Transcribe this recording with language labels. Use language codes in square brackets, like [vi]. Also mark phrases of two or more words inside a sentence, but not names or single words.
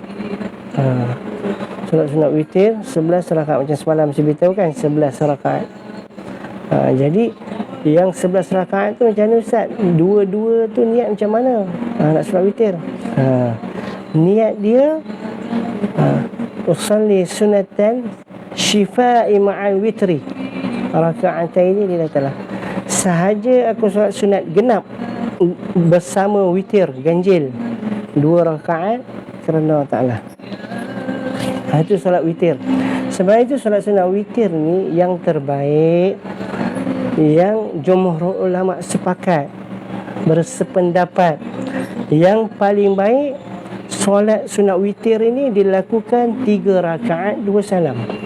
[ms] Solat sunat witir 11 rakaat, macam semalam saya beritahu kan, 11 rakaat. Jadi yang 11 rakaat tu macam mana Ustaz? Dua-dua tu niat macam mana? Nak solat witir. Niat dia [ar] أصلي سنة الشفع مع الوتر ركعتين لله. [ms] Sahaja aku solat sunat genap bersama witir, ganjil 2 rakaat kerana Allah Ta'ala. Itu solat witir. Sebenarnya itu solat sunat witir ni yang terbaik, yang jumhur ulama sepakat, bersependapat, yang paling baik solat sunat witir ini dilakukan 3 rakaat 2 salam.